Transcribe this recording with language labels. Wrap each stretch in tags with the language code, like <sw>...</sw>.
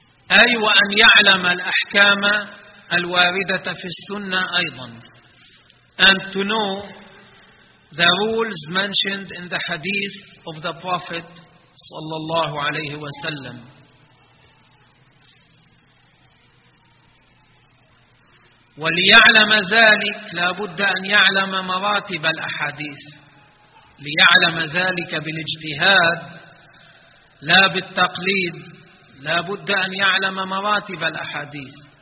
<ar>أي وأن يعلم الأحكام الواردة في السنة أيضا.</ar> <en>And to know the rules mentioned in the hadith of the Prophet</en> <ar>صلى الله عليه وسلم. وليعلم ذلك لابد أن يعلم مراتب الأحاديث. ليعلم ذلك بالاجتهاد لا بالتقليد، لا بد أن يعلم مراتب الأحاديث.</ar>